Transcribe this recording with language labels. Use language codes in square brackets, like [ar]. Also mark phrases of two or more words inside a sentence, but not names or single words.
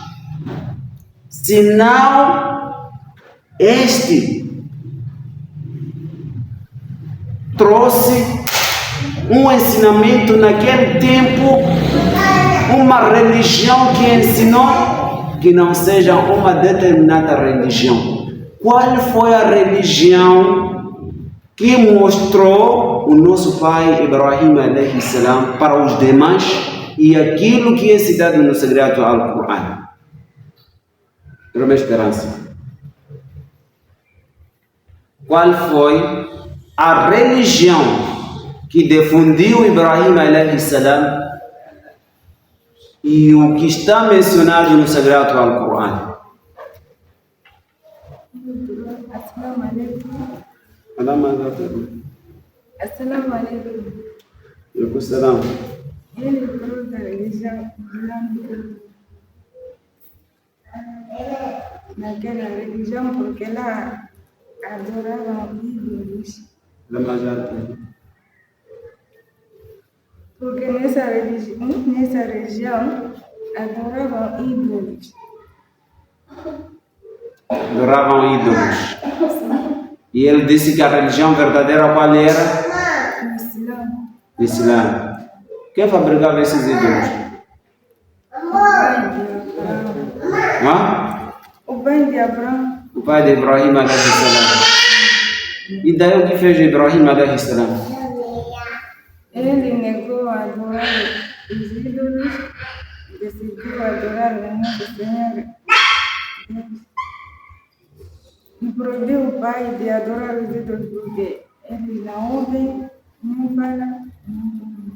[pt] senão este trouxe um ensinamento naquele tempo, uma religião que ensinou que não seja uma determinada religião. Qual foi a religião que mostrou o nosso pai Ibrahim [ar] عليه السلام [pt] para os demais e aquilo que é citado no Sagrado Al-Quran? Era uma esperança. Qual foi a religião que difundiu Ibrahim [ar] عليه السلام [pt] e o que está mencionado no Sagrado Al-Quran? [ar] السلام عليكم. السلام عليكم. [pt] Ele trouxe a religião islâmica naquela religião porque lá adoravam ídolos. Porque nessa região adoravam ídolos. Adoravam ídolos. E ele disse que a religião verdadeira qual era? O Islã. Quem fabricava esses ídolos? O pai de Abraão. O pai de Ibrahim [ar] عليه السلام. [pt] E daí o que fez Ibrahim [ar] عليه السلام? [pt] Ele negou a adorar os ídolos, decidiu adorar o nosso Senhor Deus. E proibiu o pai de adorar os ídolos porque eles não ouvem, não falam, não ouvem.